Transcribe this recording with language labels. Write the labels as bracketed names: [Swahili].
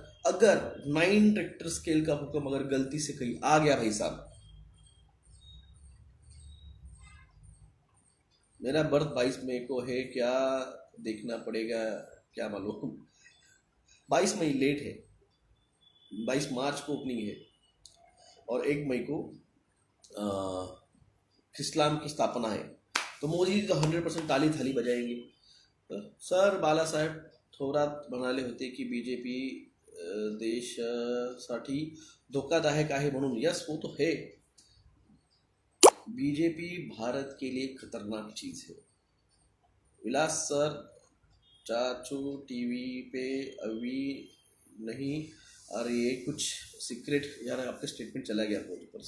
[Hindi] अगर 9 Richter scale का भूकंप अगर गलती से कहीं आ गया भाई साहब, मेरा बर्थ 22 मई को है, क्या देखना पड़ेगा क्या मालूम। 22 मई लेट है, 22 मार्च को ओपनिंग है और 1 मई को इस्लाम की स्थापना है। तो मोदी जी तो 100% ताली थाली बजाएंगे। [Marathi] सर बाळासाहेब थोरात म्हणाले होते की बीजेपी देशासाठी धोकादायक आहे म्हणून। [Hindi] यस, वो तो है, बीजेपी भारत के लिए खतरनाक चीज है। विलास सर, चाचू टीवी पे अभी नहीं आ रही है, कुछ सीक्रेट यार आपका स्टेटमेंट चला गया बोर्ड पर।